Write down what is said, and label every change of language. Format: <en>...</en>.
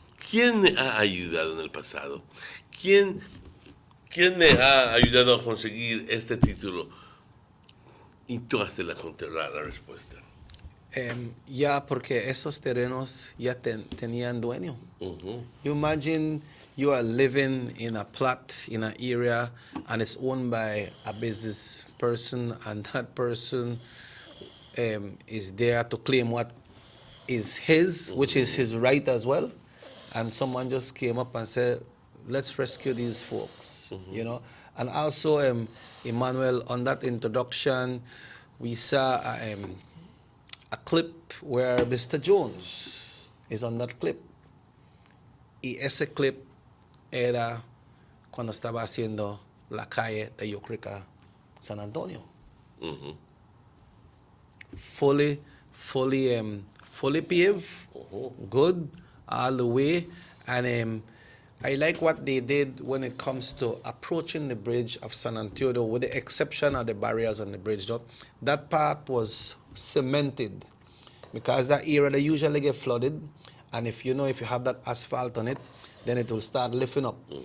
<es>¿Quién me ha ayudado en el pasado? ¿Quién me ha ayudado a conseguir este título? Y tú has de la respuesta. Ya, porque esos terrenos ya tenían dueño.</es> <en>You imagine you are living in a plot, in an area, and it's owned by a business person, and that person is there to claim what is his, which is his right as well. And someone just came up and said, let's rescue these folks, you know. And also, Emmanuel, on that introduction, we saw a clip where Mr. Jones is on that clip.</en> <es>Y ese clip era cuando estaba haciendo la calle de Yocrica, San Antonio.</es> <en>Fully paved, good all the way. And I like what they did when it comes to approaching the bridge of San Antonio, with the exception of the barriers on the bridge. Though. That part was cemented because that area they usually get flooded, and if you have that asphalt on it, then it will start lifting up.</en>